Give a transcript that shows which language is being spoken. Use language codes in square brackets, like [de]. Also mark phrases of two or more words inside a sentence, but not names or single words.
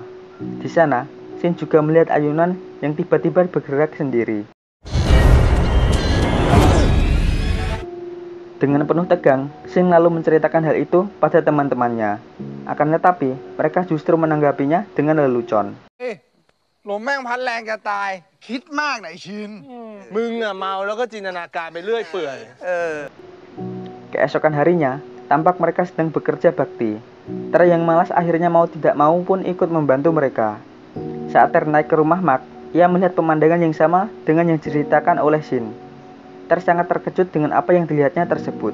[id] Di sana, Shin juga melihat ayunan yang tiba-tiba bergerak sendiri. Dengan penuh tegang, Shin lalu menceritakan hal itu pada teman-temannya. Akan tetapi, mereka justru menanggapinya dengan lelucon. [th] ลมแม่งพัดแรงจะตายคิดมากนะไอ้ชินมึงอะเมาแล้วก็จินตนาการไปเรื่อยเปื่อย [id] Keesokan harinya, tampak mereka sedang bekerja bakti. Ter yang malas akhirnya mau tidak mau pun ikut membantu mereka. Saat Ter naik ke rumah Mak, ia melihat pemandangan yang sama dengan yang diceritakan oleh Shin. Ter sangat terkejut dengan apa yang dilihatnya tersebut.